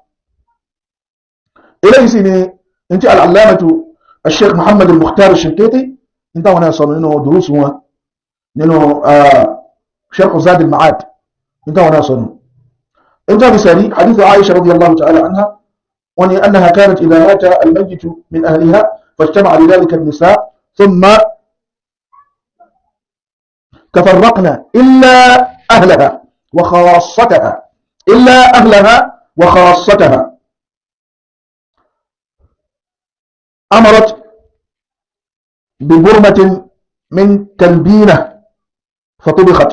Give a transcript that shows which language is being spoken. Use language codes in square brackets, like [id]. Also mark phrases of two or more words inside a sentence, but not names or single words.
[yo] Eléyìí sì ni ní tí [ar] العلامة الشيخ [yo] Muhammad al-Mukhtar al-Shinqiti ní táwọn náà sọ̀rọ̀ nínú durusu wọn nínú Sharh Zad al-Ma'ad ní táwọn náà sọ̀rọ̀. [ar] انت بسري حديث عائشة رضي الله تعالى عنها وأن أنها كانت إذا مات الميت من أهلها فاجتمع لذلك النساء ثم تفرقنا إلا أهلها وخاصتها أمرت ببرمة من تلبينة فطبخت